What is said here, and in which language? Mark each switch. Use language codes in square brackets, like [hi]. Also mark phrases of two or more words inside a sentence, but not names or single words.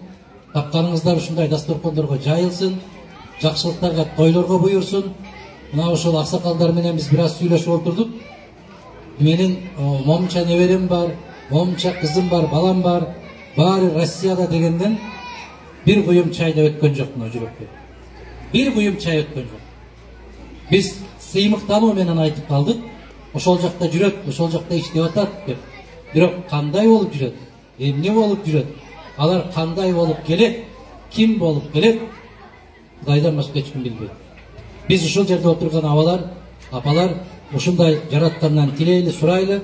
[ky] Тапканыңыздар ушундай дастуркондорго жайылсын, жакшылыктарга, тойлорго буйурсун. Мына ошол аксакалдар менен биз бир аз сүйлөшүп отурдук. Менин момунча неберем бар, момунча кызым бар, балам бар, баары Россияда дегенден бир куюм чайда өткөн жоқ мына жүрөккө. Бир куюм чай өткөн жоқ. Biz сыймыктануу менен айтып калдык. Ошол жакта жүрөт, ошол жакта иштеп атат деп. Бирок кандай болуп жүрөт? Эмне болуп жүрөт? Алар кандай болуп келет? Ким болуп келет? Кудайдан башка эч ким билбейт. Биз ушул жерде отурган абалар, апалар ушундай жараткандан тилейли, сурайлы.